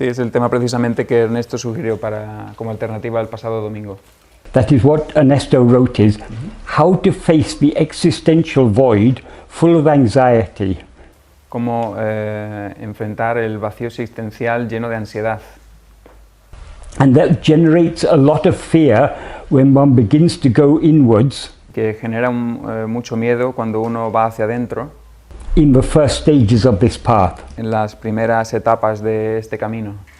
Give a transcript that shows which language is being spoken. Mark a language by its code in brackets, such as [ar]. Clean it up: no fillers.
[es] Sí, es el tema precisamente que Ernesto sugirió como alternativa al pasado domingo. [en] That is what Ernesto wrote is, how to face the existential void full of anxiety. [es] Cómo enfrentar el vacío existencial lleno de ansiedad. [en] And that generates a lot of fear when one begins to go inwards. [es] Que genera mucho miedo cuando uno va hacia adentro. [en] In the first stages of this path. [es] En las primeras etapas de este camino.